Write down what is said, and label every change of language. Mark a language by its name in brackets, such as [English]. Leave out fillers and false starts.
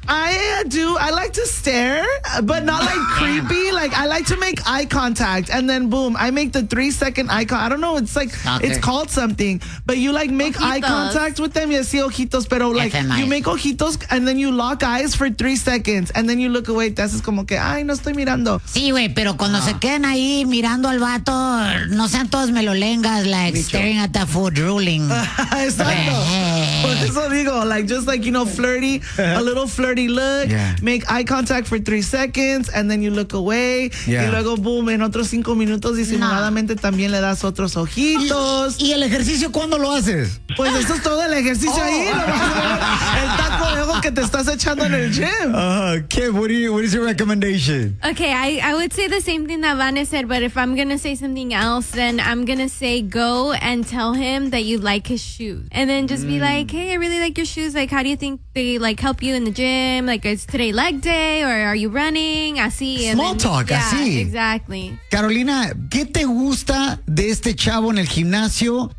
[English] I like to stare, but not like creepy. Like, I like to make eye contact, and then boom, I make the 3-second eye contact. I don't know, it's like, it's called something, but you like make ojitos. Eye contact with them. Yes, [Spanish] sí, ojitos, pero [English] like, FMI. You make ojitos, and then you lock eyes for 3 seconds, and then you look away. That's [Spanish] como que, ay, no estoy mirando. Sí, güey, pero cuando se queden ahí mirando al vato, no sean todos melolengas, [English] like, [Spanish] Micho. [English] Staring at the food, drooling. Exacto. Por eso digo, like, just like, you know, flirty, a little flirty look, make eye contact for 3 seconds, and then you look away, [Spanish] y luego boom, en otros 5 minutos disimuladamente también le das otros ojitos. ¿Y el ejercicio cuándo lo haces? Pues eso es todo el ejercicio ahí. El taco de ojo que te estás echando en el gym. [English] Kim, what is your recommendation? Okay, I would say the same thing that Van said, but if I'm gonna say something else, then I'm gonna say go and tell him that you like his shoes. And then just be like, hey, I really like your shoes. Like, how do you think they like help you in the gym? Like, is today leg day or are you running? [Spanish] Así. [English] Small talk, [Spanish] así. [English] Yeah, exactly. [Spanish] Carolina, ¿qué te gusta de este chavo en el gimnasio?